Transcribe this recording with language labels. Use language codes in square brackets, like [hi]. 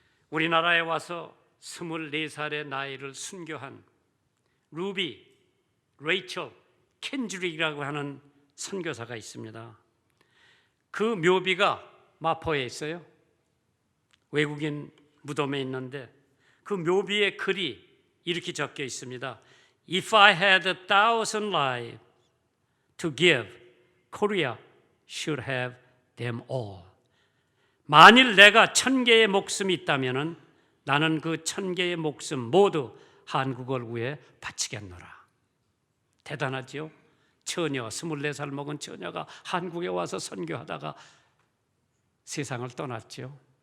[ko] 우리나라에 와서 24살의 나이를 순교한 루비, 레이첼, 켄드릭이라고 하는 선교사가 있습니다. 그 묘비가 마포에 있어요. 외국인 무덤에 있는데 그 묘비의 글이 이렇게 적혀 있습니다. [en] If I had 1,000 lives to give, Korea should have them all. [ko] 만일 내가 1,000개의 목숨이 있다면 나는 그 1,000개의 목숨 모두 한국을 위해 바치겠노라. 대단하죠? 처녀, 24살 먹은 처녀가 한국에 와서 선교하다가 세상을 떠났죠.